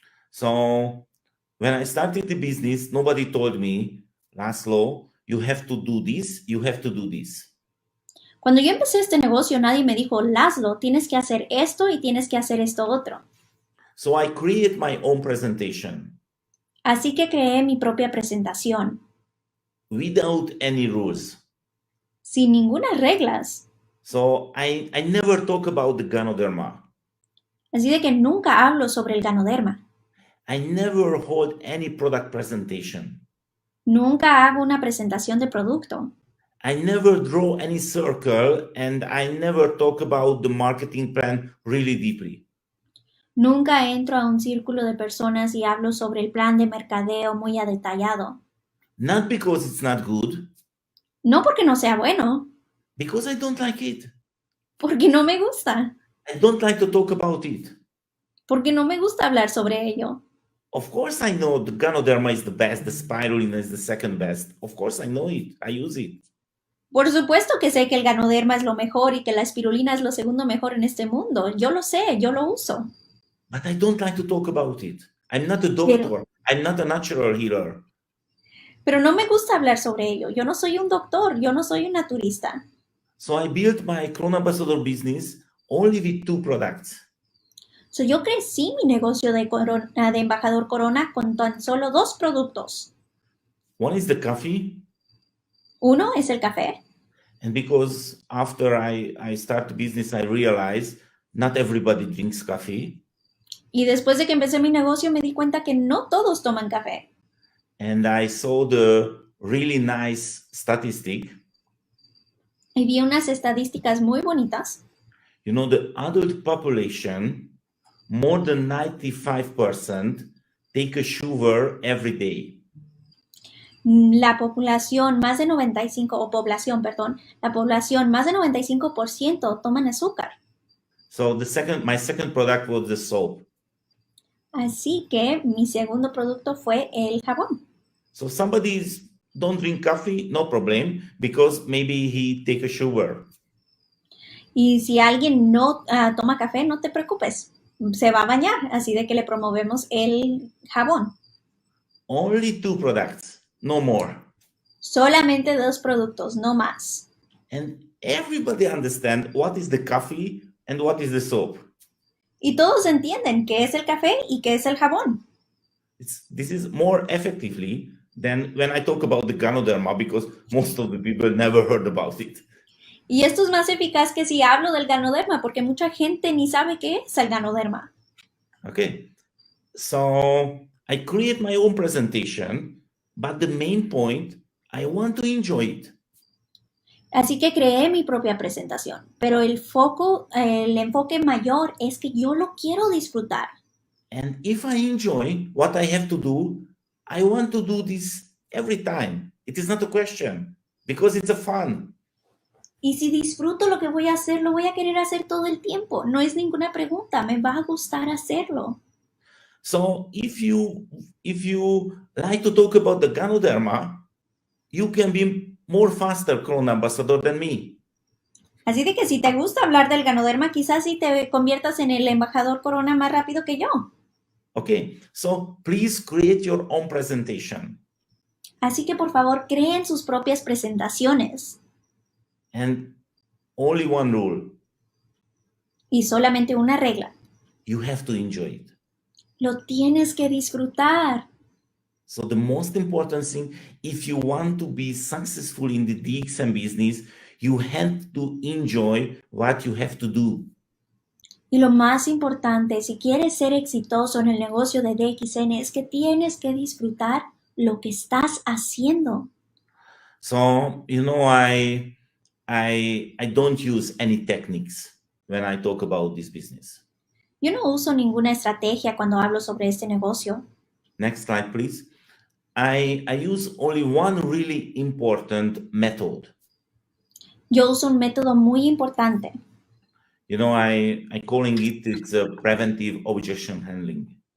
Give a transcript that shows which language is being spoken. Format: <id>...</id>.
<en>So when I started the business, nobody told me, Laszlo, you have to do this, you have to do this.</en> <es>Cuando yo empecé este negocio, nadie me dijo, Laszlo, tienes que hacer esto y tienes que hacer esto otro.</es> <en>So I create my own presentation</en> <es>Así que creé mi propia presentación,</es> <en>without any rules.</en> <es>sin ninguna reglas.</es> <en>So I never talk about the Ganoderma.</en> <es>Así de que nunca hablo sobre el ganoderma.</es> <en>I never hold any product presentation.</en> <es>Nunca hago una presentación de producto.</es> <en>I never draw any circle and I never talk about the marketing plan really deeply.</en> <es>Nunca entro a un círculo de personas y hablo sobre el plan de mercadeo muy a detallado.</es> <en>Not because it's not good,</en> <es>No porque no sea bueno,</es> <en>because I don't like it.</en> <es>porque no me gusta,</es> <en>I don't like to talk about it.</en> <es>porque no me gusta hablar sobre ello.</es> <en>Of course I know the Ganoderma is the best, the spirulina is the second best. Of course I know it. I use it.</en> <es>Por supuesto que sé que el ganoderma es lo mejor y que la espirulina es lo segundo mejor en este mundo. Yo lo sé, yo lo uso.</es> <en>But I don't like to talk about it. I'm not a</en> <es>Pero,</es> <en>doctor. I'm not a natural healer.</en> <es>pero no me gusta hablar sobre ello. Yo no soy un doctor, yo no soy un naturista.</es> <en>So I built my Corona Ambassador business only with two products.</en> <es>So, yo crecí mi negocio de embajador Corona con tan solo 2 productos.</es> <en>One is the coffee.</en> <es>Uno es el café.</es> <en>And because after I start the business, I realized not everybody drinks coffee.</en> <es>Y después de que empecé mi negocio me di cuenta que no todos toman café.</es> <en>And I saw the really nice statistic.</en> <es>Y vi unas estadísticas muy bonitas.</es> <en>You know, the adult population, more than 95% take a sugar every day.</en> <es>La población más de 95, o población, perdón, la población más de 95% toman azúcar.</es> <en>So my second product was the soap.</en> <es>Así que mi segundo producto fue el jabón.</es> <en>So don't drink coffee, no problem, because maybe he take a sugar.</en> <es>Y si alguien no toma café, no te preocupes, se va a bañar, así de que le promovemos el jabón.</es> <en>Only 2 products, no more.</en> <es>Solamente 2 productos, no más.</es> <en>And everybody understand what is the coffee and what is the soap.</en> <es>Y todos entienden qué es el café y qué es el jabón.</es> <en>This is more effectively than when I talk about the Ganoderma, because most of the people never heard about it.</en> <es>Y esto es más eficaz que si hablo del ganoderma, porque mucha gente ni sabe qué es el ganoderma.</es> <en>Okay, so I create my own presentation, but the main point, I want to enjoy it.</en> <es>Así que creé mi propia presentación, pero el enfoque mayor es que yo lo quiero disfrutar.</es> <en>And if I enjoy what I have to do, I want to do this every time. It is not a question, because it's a fun.</en> <es>Y si disfruto lo que voy a hacer, lo voy a querer hacer todo el tiempo. No es ninguna pregunta, me va a gustar hacerlo.</es> <en>So if you like to talk about the Ganoderma, you can be more faster Corona Ambassador than me.</en> <es>Así de que si te gusta hablar del ganoderma, quizás sí te conviertas en el embajador Corona más rápido que yo.</es> <en>Okay, so please create your own presentation.</en> <es>Así que por favor, creen sus propias presentaciones.</es> <en>And only one rule.</en> <es>Y solamente una regla.</es> <en>You have to enjoy it.</en> <es>Lo tienes que disfrutar.</es> <en>So the most important thing, if you want to be successful in the DXM business, you have to enjoy what you have to do.</en> <es>Y lo más importante, si quieres ser exitoso en el negocio de DXN, es que tienes que disfrutar lo que estás haciendo.</es> <en>So, you know, I don't use any techniques when I talk about this business.</en> <es>Yo no uso ninguna estrategia cuando hablo sobre este negocio.</es> <en>Next slide, please. I use only one really important method.</en> <es>Yo uso un método muy importante.</es> <en>You know, I calling it's a preventive objection handling.</en>